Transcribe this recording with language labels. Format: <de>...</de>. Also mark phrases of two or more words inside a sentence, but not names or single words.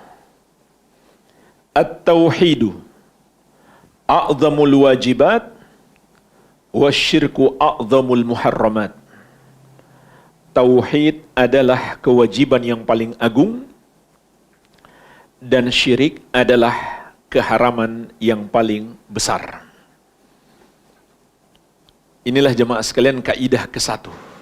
<ar>التوحيد أعظم الواجبات والشرك أعظم المحرمات.</ar> <id>Tauhid adalah kewajiban yang paling agung dan syirik adalah keharaman yang paling besar. Inilah jemaah sekalian kaidah ke-1.</id>